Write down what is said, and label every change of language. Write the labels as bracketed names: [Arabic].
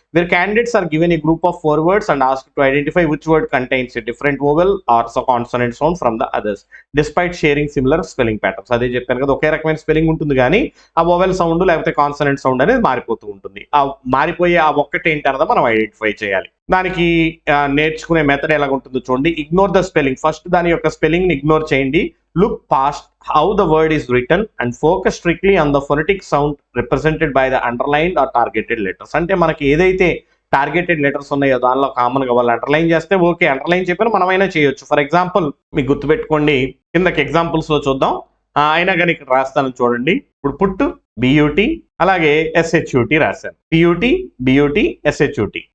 [English] Where candidates are given a group of 4 words and ask to identify which word contains a different vowel or consonant sound from the others despite sharing similar spelling patterns. [Telugu] అదే చెప్పాను కదా, ఒకే రకమైన spelling ఉంటుంది కానీ ఆ vowel sound లేకపోతే consonant sound అనేది మారిపోతూ ఉంటుంది. ఆ మారిపోయే ఆ ఒక్కటి ఏంటన్నదో మనం ఐడెంటిఫై చేయాలి. దానికి నేర్చుకునే మెథడ్ ఎలా ఉంటుందో చూడండి. [English] ignore the spelling, first [Telugu] దాని యొక్క స్పెల్లింగ్ ని ఇగ్నోర్ చేయండి. [English] Look past how the word is written and focus strictly on the phonetic sound represented by the underlined or targeted letters. [Telugu] అంటే మనకి ఏదైతే టార్గెటెడ్ లెటర్స్ ఉన్నాయో దానిలో కామన్ గా వాళ్ళు అండర్లైన్ చేస్తే ఓకే, అండర్లైన్ చెప్పిన మనమైనా చేయొచ్చు. ఫర్ ఎగ్జాంపుల్ మీకు గుర్తుపెట్టుకోండి, కిందకి ఎగ్జాంపుల్స్ లో చూద్దాం. అయినా కానీ ఇక్కడ రాస్తాను చూడండి. ఇప్పుడు పుట్ బియూటీ అలాగే ఎస్హెచ్యూటీ రాశాను, పియూటీ బియూటీ ఎస్హెచ్యూటీ.